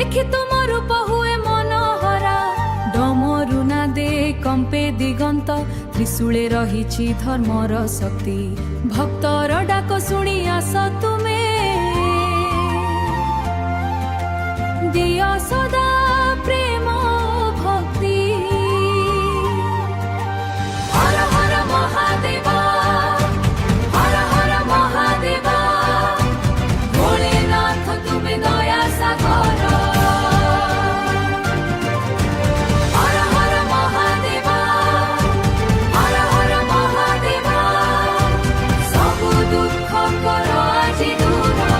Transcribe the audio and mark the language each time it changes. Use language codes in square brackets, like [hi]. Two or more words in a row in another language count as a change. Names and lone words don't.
[or] ତୁମ ରୂପ ହୁଏ ମନୋହରା ଡମରୁ ନାଦେ କମ୍ପେ ଦିଗନ୍ତ ତ୍ରିଶୂଳେ ରହିଛି ଧର୍ମର ଶକ୍ତି ଭକ୍ତର ଡାକ ଶୁଣି ଆସ ତୁମେ ଦିଅ ସଦା ପ୍ରେମ ଭକ୍ତି ହର ହର ମହାଦେବା ହର ହର ମହାଦେବା ଭୋଳାନାଥ [hi] तुम्हें दया सागर [or] ହର ହର ମହାଦେବା ହର ହର ମହାଦେବା ସବ ଦୁଖ କର ଆଜ ଦୂର